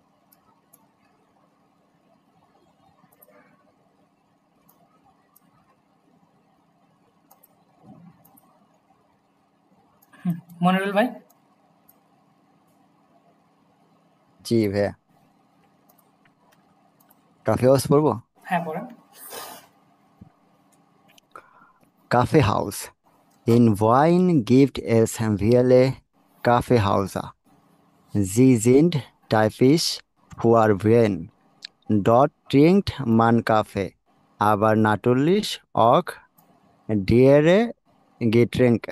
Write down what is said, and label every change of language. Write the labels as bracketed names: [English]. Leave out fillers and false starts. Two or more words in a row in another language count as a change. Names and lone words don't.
[Bangla] মনিরুল ভাই। জি ভাইয়া, কাফে হাউস পড়বো। হ্যাঁ পড়েন। [German] Kaffee House. In Wien gibt es viele Kaffeehäuser. Sie sind typisch für Wien. Dort trinkt man Kaffee, aber natürlich auch andere Getränke.